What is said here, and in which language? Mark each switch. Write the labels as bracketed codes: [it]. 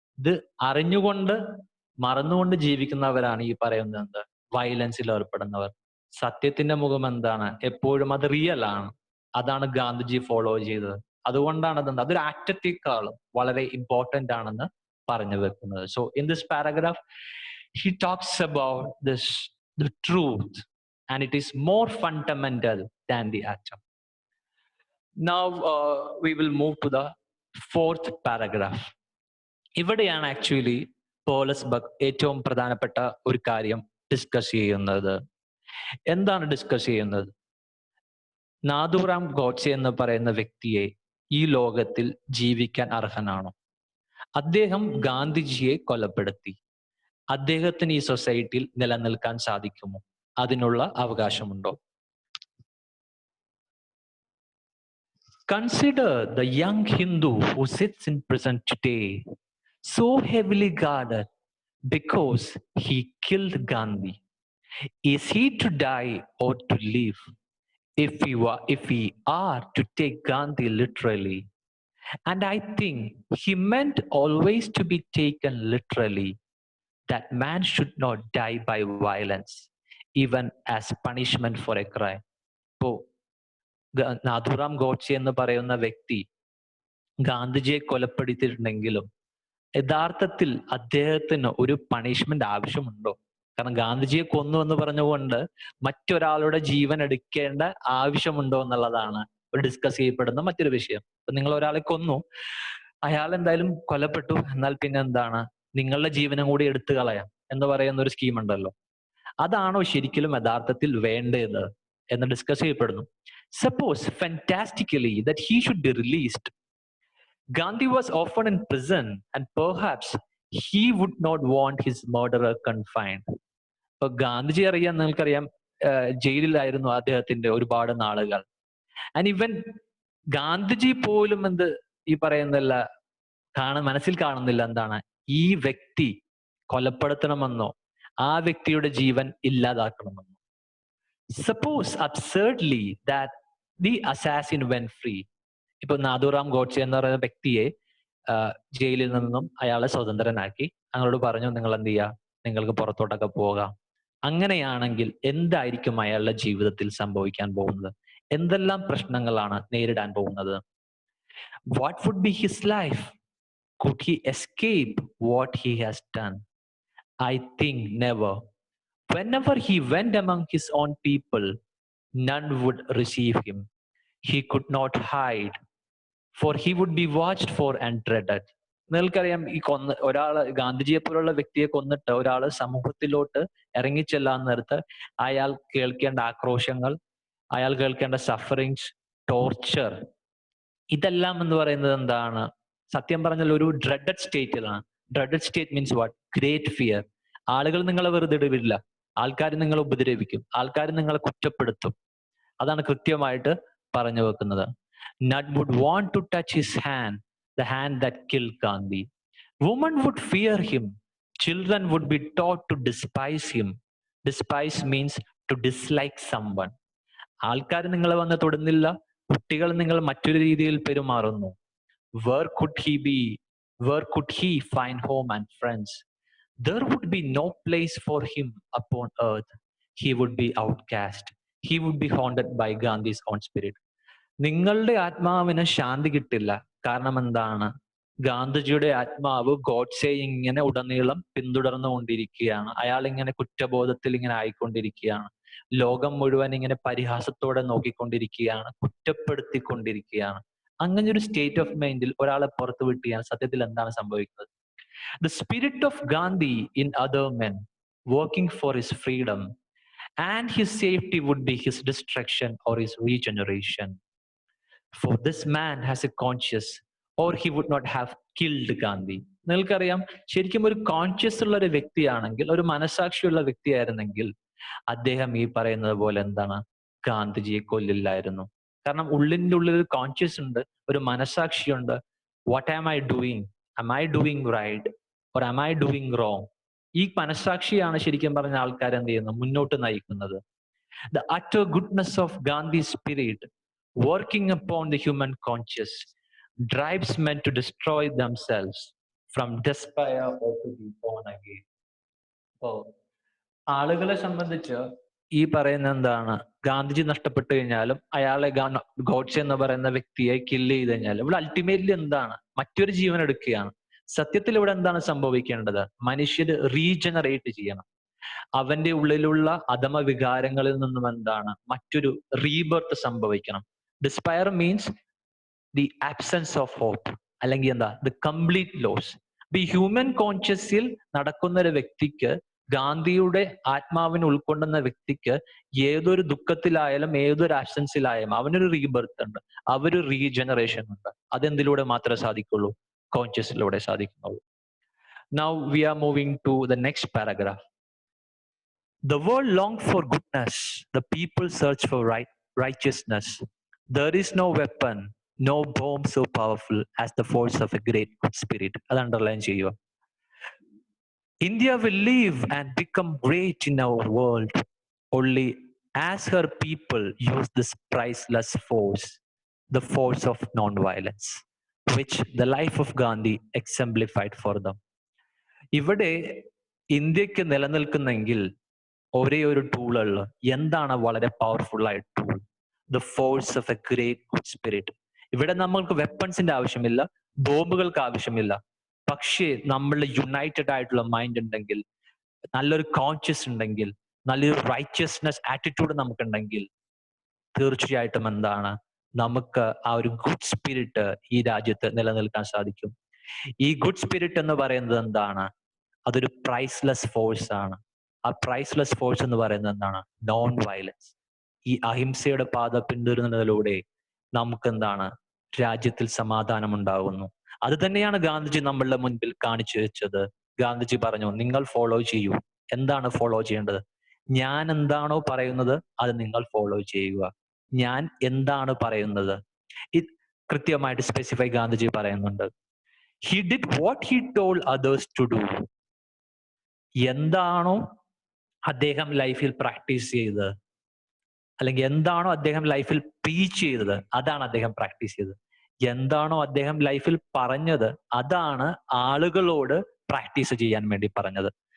[ml] ഇത് അറിഞ്ഞുകൊണ്ട് മറന്നുകൊണ്ട് ജീവിക്കുന്നവരാണ് ഈ പറയുന്നത് വയലൻസിൽ ഏർപ്പെടുന്നവർ. സത്യത്തിന്റെ മുഖം എന്താണ്? എപ്പോഴും അത് റിയൽ ആണ്. അതാണ് ഗാന്ധിജി ഫോളോ ചെയ്തത്. അതുകൊണ്ടാണ് അതൊരു ആറ്റത്തെക്കാളും വളരെ ഇമ്പോർട്ടന്റ് ആണെന്ന് പറഞ്ഞു വെക്കുന്നത്. [en] So in this paragraph he talks about the truth, and it is more fundamental than the atom. Now we will move to the fourth paragraph. [ml] ഇവിടെയാണ് ആക്ച്വലി Pearl S.Buck ഏറ്റവും പ്രധാനപ്പെട്ട ഒരു കാര്യം ഡിസ്കസ് ചെയ്യുന്നത്. എന്താണ് ഡിസ്കസ് ചെയ്യുന്നത്? നാഥുറാം ഗോഡ്സെ എന്ന് പറയുന്ന വ്യക്തിയെ ഈ ലോകത്തിൽ ജീവിക്കാൻ അർഹനാണോ? അദ്ദേഹം ഗാന്ധിജിയെ കൊലപ്പെടുത്തി. അദ്ദേഹത്തിന് ഈ സൊസൈറ്റിയിൽ നിലനിൽക്കാൻ സാധിക്കുമോ? അതിനുള്ള അവകാശമുണ്ടോ? [en] Consider the young Hindu who sits in prison today, so heavily guarded because he killed Gandhi. Is he to die or to live? If we are to take Gandhi literally, and I think he meant always to be taken literally, that man should not die by violence, even as punishment for a crime. [ml] ഇപ്പോ നാഥുറാം ഗോഡ്സെ എന്ന് പറയുന്ന വ്യക്തി ഗാന്ധിജിയെ കൊലപ്പെടുത്തിയിട്ടുണ്ടെങ്കിലും യഥാർത്ഥത്തിൽ അദ്ദേഹത്തിന് ഒരു punishment ആവശ്യമുണ്ടോ? കാരണം ഗാന്ധിജിയെ കൊന്നു എന്ന് പറഞ്ഞുകൊണ്ട് മറ്റൊരാളുടെ ജീവൻ എടുക്കേണ്ട ആവശ്യമുണ്ടോ എന്നുള്ളതാണ് ഡിസ്കസ് ചെയ്യപ്പെടുന്ന മറ്റൊരു വിഷയം. അപ്പൊ നിങ്ങൾ ഒരാളെ കൊന്നു, അയാൾ എന്തായാലും കൊലപ്പെട്ടു, എന്നാൽ പിന്നെ എന്താണ്, നിങ്ങളുടെ ജീവനും കൂടി എടുത്തു കളയാം എന്ന് പറയുന്ന ഒരു സ്കീം ഉണ്ടല്ലോ. അതാണോ ശരിക്കും യഥാർത്ഥത്തിൽ വേണ്ടത് എന്ന് ഡിസ്കസ് ചെയ്യപ്പെടുന്നു. [en] Suppose fantastically that he should be released. Gandhi was often in prison and perhaps he would not want his murderer confined. [ml] ഇപ്പൊ ഗാന്ധിജി നിങ്ങൾക്കറിയാം ജയിലിലായിരുന്നു അദ്ദേഹത്തിന്റെ ഒരുപാട് നാളുകൾ. ആൻഡ് ഇവൻ ഗാന്ധിജി പോലും ഈ പറയുന്നല്ല മനസ്സിൽ കാണുന്നില്ല എന്താണ്, ഈ വ്യക്തി കൊലപ്പെടുത്തണമെന്നോ ആ വ്യക്തിയുടെ ജീവൻ ഇല്ലാതാക്കണമെന്നോ. [en] Suppose absurdly that the assassin went free. [ml] ഇപ്പൊ നാഥുറാം ഗോഡ്സെ എന്ന് പറയുന്ന വ്യക്തിയെ ജയിലിൽ നിന്നും അയാളെ സ്വതന്ത്രനാക്കി, അയാളോട് പറഞ്ഞു നിങ്ങൾ എന്ത് ചെയ്യുക, നിങ്ങൾക്ക് പുറത്തോട്ടൊക്കെ പോകാം. അങ്ങനെയാണെങ്കിൽ എന്തായിരിക്കും അയാളുടെ ജീവിതത്തിൽ സംഭവിക്കാൻ പോകുന്നത്? എന്തെല്ലാം പ്രശ്നങ്ങളാണ് നേരിടാൻ പോകുന്നത്? [en] What would be his life? Could he escape what he has done? I think never. Whenever he went among his own people, none would receive him. He could not hide, for he would be watched for and dreaded. [ml] നിങ്ങൾക്കറിയാം, ഈ ഒരാള് ഗാന്ധിജിയെ പോലുള്ള വ്യക്തിയെ കൊന്നിട്ട് ഒരാള് സമൂഹത്തിലോട്ട് ഇറങ്ങിച്ചെല്ലാൻ നേരത്ത് അയാൾ കേൾക്കേണ്ട ആക്രോശങ്ങൾ, അയാൾ കേൾക്കേണ്ട സഫറിങ്സ്, ടോർച്ചർ, ഇതെല്ലാം എന്ന് പറയുന്നത് എന്താണ്? സത്യം പറഞ്ഞാൽ ഒരു dreaded സ്റ്റേറ്റിലാണ്. [en] Dreaded state means what? Great fear. [ml] ആളുകൾ നിങ്ങളെ വെറുതെ ഇടില്ല, ആൾക്കാർ നിങ്ങളെ ഉപദ്രവിക്കും, ആൾക്കാർ നിങ്ങളെ കുറ്റപ്പെടുത്തും. അതാണ് കൃത്യമായിട്ട് പറഞ്ഞു വെക്കുന്നത്. [en] None would want to touch his hand the hand that killed Gandhi. Women would fear him. Children would be taught to despise him. Despise means to dislike someone. [ml] ആൾക്കാർ നിങ്ങളെ വന്ന് തൊടുന്നില്ല, കുട്ടികൾ നിങ്ങൾ മറ്റൊരു രീതിയിൽ പെരുമാറുന്നു. [en] Where could he be? Where could he find home and friends? There would be no place for him upon earth. He would be outcast. He would be haunted by Gandhi's own spirit. [ml] നിങ്ങളുടെ ആത്മാവിന് ശാന്തി കിട്ടില്ല. കാരണം എന്താണ്? ഗാന്ധിജിയുടെ ആത്മാവ് ഗോഡ്സെ ഇങ്ങനെ ഉടനീളം പിന്തുടർന്നുകൊണ്ടിരിക്കുകയാണ്. അയാൾ ഇങ്ങനെ കുറ്റബോധത്തിൽ ഇങ്ങനെ ആയിക്കൊണ്ടിരിക്കുകയാണ്. ലോകം മുഴുവൻ ഇങ്ങനെ പരിഹാസത്തോടെ നോക്കിക്കൊണ്ടിരിക്കുകയാണ്, കുറ്റപ്പെടുത്തിക്കൊണ്ടിരിക്കുകയാണ്. അങ്ങനെ ഒരു സ്റ്റേറ്റ് ഓഫ് മൈൻഡിൽ ഒരാളെ പുറത്തു വിട്ടിയാൽ സത്യത്തിൽ എന്താണ് സംഭവിക്കുന്നത്? [en] The spirit of Gandhi in other men, working for his freedom, and his safety would be his destruction or his regeneration. For this man has a conscience, or he would not have killed Gandhi. [ml] നിങ്ങൾക്കറിയാം, ശരിക്കും ഒരു conscious ഉള്ള ഒരു വ്യക്തിയാണെങ്കിൽ, ഒരു മനസാക്ഷിയുള്ള വ്യക്തിയായിരുന്നെങ്കിൽ അദ്ദേഹം ഈ പറയുന്നത് പോലെ എന്താണ്, ഗാന്ധിജിയെ കൊല്ലില്ലായിരുന്നു. കാരണം ഉള്ളിൻ്റെ ഉള്ളിൽ ഒരു കോൺഷ്യസ് ഉണ്ട്, ഒരു മനസാക്ഷിയുണ്ട്. [en] What am I doing? am I doing right or am I doing wrong? [ml] ഈ മനസാക്ഷിയാണ് ശരിക്കും പറഞ്ഞ ആൾക്കാർ എന്ത് ചെയ്യുന്നത്, മുന്നോട്ട് നയിക്കുന്നത്. [en] The utter goodness of Gandhi's spirit working upon the human conscience drives men to destroy themselves from despair or to be born again. [ml] അപ്പോ ആളുകളെ സംബന്ധിച്ച് ഈ പറയുന്ന എന്താണ്, ഗാന്ധിജി നഷ്ടപ്പെട്ടു കഴിഞ്ഞാലും അയാളെ ഗോഡ്സെ എന്ന് പറയുന്ന വ്യക്തിയെ കില്ല് ചെയ്ത് കഴിഞ്ഞാലും ഇവിടെ അൾട്ടിമേറ്റ്ലി എന്താണ്, മറ്റൊരു ജീവൻ എടുക്കുകയാണ്. സത്യത്തിൽ ഇവിടെ എന്താണ് സംഭവിക്കേണ്ടത്? മനുഷ്യര് റീജനറേറ്റ് ചെയ്യണം. അവന്റെ ഉള്ളിലുള്ള അധമ വികാരങ്ങളിൽ നിന്നും എന്താണ്, മറ്റൊരു റീബർത്ത് സംഭവിക്കണം. [en] despair means the absence of hope, [ml] അല്ലെങ്കിൽ എന്താ, [en] The complete loss. [ml] ഈ ഹ്യൂമൻ കോൺഷ്യസിൽ നടക്കുന്ന ഒരു വ്യക്തിക്ക്, ഗാന്ധിയുടെ ആത്മാവിനെ ഉൾക്കൊണ്ടുന്ന വ്യക്തിക്ക് ഏതൊരു ദുഃഖത്തിലായാലും ഏതൊരു ആബ്സെൻസിലായാലും അവനൊരു റീബർത്ത് ഉണ്ട്, അവര് റീജനറേഷൻ ഉണ്ട്. അതെന്തിലൂടെ മാത്രമേ സാധിക്കുള്ളൂ? കോൺഷ്യസിലൂടെ സാധിക്കുന്നുള്ളൂ. [en] Now we are moving to the next paragraph. The world longed for goodness. The people search for righteousness. There is no weapon, no bomb so powerful as the force of a great good spirit. [ml] അത് underline ചെയ്യുക. [en] India will live and become great in our world only as her people use this priceless force, the force of non-violence, which the life of Gandhi exemplified for them. [ml] ഇവിടെ ഇന്ത്യക്ക് നിലനിൽക്കുന്നെങ്കിൽ ഒരേ ഒരു ടൂളുള്ള എന്താണ്, വളരെ powerful ആയ tool, [en] The force of a great good spirit. [ml] ഇവിടെ നമ്മൾക്ക് വെപ്പൺസിന്റെ ആവശ്യമില്ല, ബോംബുകൾക്ക് ആവശ്യമില്ല. പക്ഷേ നമ്മളുടെ യുണൈറ്റഡ് ആയിട്ടുള്ള മൈൻഡ് ഉണ്ടെങ്കിൽ, നല്ലൊരു കോൺഷ്യസ് ഉണ്ടെങ്കിൽ, നല്ലൊരു റൈച്ചസ്നെസ് ആറ്റിറ്റ്യൂഡ് നമുക്കുണ്ടെങ്കിൽ തീർച്ചയായിട്ടും എന്താണ്, നമുക്ക് ആ ഒരു ഗുഡ് സ്പിരിറ്റ് ഈ രാജ്യത്ത് നിലനിൽക്കാൻ സാധിക്കും. ഈ ഗുഡ് സ്പിരിറ്റ് എന്ന് പറയുന്നത് എന്താണ്? അതൊരു പ്രൈസ്ലെസ് ഫോഴ്സ് ആണ്. ആ പ്രൈസ്ലെസ് ഫോഴ്സ് എന്ന് പറയുന്നത് എന്താണ്? Non violence. ഈ അഹിംസയുടെ പാത പിന്തുടരുന്നതിലൂടെ നമുക്ക് എന്താണ്, രാജ്യത്തിൽ സമാധാനം ഉണ്ടാകുന്നു. അത് തന്നെയാണ് ഗാന്ധിജി നമ്മളുടെ മുൻപിൽ കാണിച്ചു വെച്ചത്. ഗാന്ധിജി പറഞ്ഞു, നിങ്ങൾ ഫോളോ ചെയ്യൂ. എന്താണ് ഫോളോ ചെയ്യേണ്ടത്? ഞാൻ എന്താണോ പറയുന്നത് അത് നിങ്ങൾ ഫോളോ ചെയ്യുക. ഞാൻ എന്താണ് പറയുന്നത് ഇത് കൃത്യമായിട്ട് സ്പെസിഫൈ ഗാന്ധിജി പറയുന്നുണ്ട്. [en] He did what he told others to do. [ml] എന്താണോ അദ്ദേഹം ലൈഫിൽ പ്രാക്ടീസ് ചെയ്തത്, അല്ലെങ്കിൽ എന്താണോ അദ്ദേഹം ലൈഫിൽ പ്രീച്ച് ചെയ്തത്, അതാണ് അദ്ദേഹം പ്രാക്ടീസ് ചെയ്തത്. എന്താണോ അദ്ദേഹം ലൈഫിൽ പറഞ്ഞത് അതാണ് ആളുകളോട് പ്രാക്ടീസ് ചെയ്യാൻ വേണ്ടി പറഞ്ഞത്.